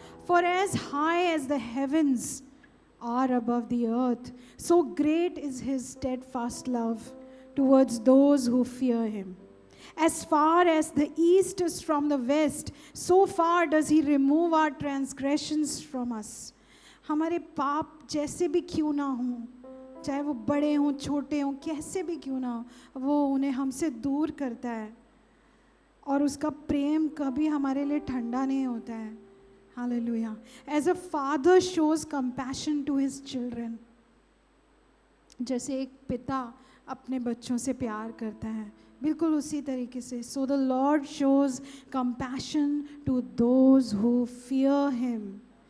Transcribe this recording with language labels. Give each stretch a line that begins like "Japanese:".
English: For as high as the heavens are above the earth, so great is his steadfast love towards those who fear him. As far as the east is from the west, so far does he remove our transgressions from us.
Hindi: हमारे पाप जैसे भी क्यों ना हों, चाहे वो बड़े हों छोटे हों, कैसे भी क्यों ना हो, वो उन्हें हमसे दूर करता है, और उसका प्रेम कभी हमारे लिए ठंडा नहीं होता है। Hallelujah.
English: As a father shows compassion to his children,
Hindi: जैसे एक पिता अपने बच्चों से प्यार करता है, बिल्कुल उसी तरीके से
English: so the Lord shows compassion to those who fear him.